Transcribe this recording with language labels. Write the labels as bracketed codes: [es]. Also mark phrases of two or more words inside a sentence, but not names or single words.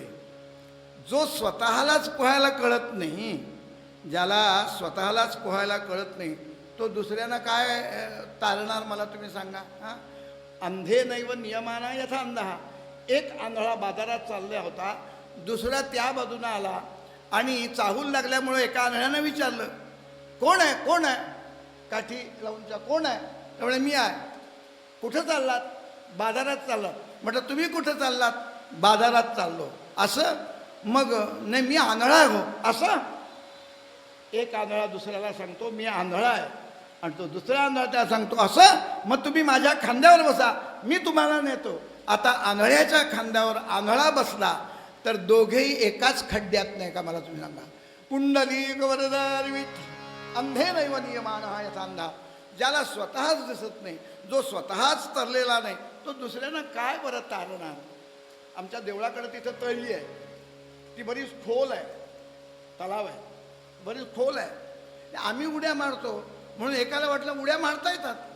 [mr] जो स्वतःलाच पोहायला कळत नाही, ज्याला स्वतःलाच पोहायला कळत नाही, तो दुसऱ्यांना काय तारणार मला तुम्ही सांगा. [sa] अंधे नैव नियमाना यथा अंधा. [mr] एक आंधळा बाजारात चालला होता, दुसरा त्या बाजूनं आला आणि चाहूल लागल्यामुळे एका आंधळ्यानं विचारलं, कोण आहे कोण आहे, काठी लावूनचा कोण आहे. त्यामुळे मी आहे. कुठं चाललात? बाजारात चाललात. म्हटलं तुम्ही कुठं चाललात? बाजारात चाललो. असं? मग नाही मी आंधळा आहे हो. असं? एक आंधळा दुसऱ्याला सांगतो मी आंधळा आहे, आणि तो दुसऱ्या आंधळा त्याला सांगतो असं? मग तुम्ही माझ्या खांद्यावर बसा, मी तुम्हाला नेतो. आता आंधळ्याच्या खांद्यावर आंधळा बसला तर दोघेही एकाच खड्ड्यात नाही का? मला तुम्ही सांगा. पुंडलिक वरदार विठ्ठल [sa] अंधे नैव नियमान हा याचा अंधा. [mr] ज्याला स्वतःच दिसत नाही, जो स्वतःच तरलेला नाही, तो दुसऱ्यांना काय बरं तारणार? आमच्या देवळाकडे तिथं तळी आहे, ती बरीच खोल आहे, तलाव आहे, बरीच खोल आहे. आम्ही उड्या मारतो म्हणून एकाला वाटलं उड्या मारता येतात.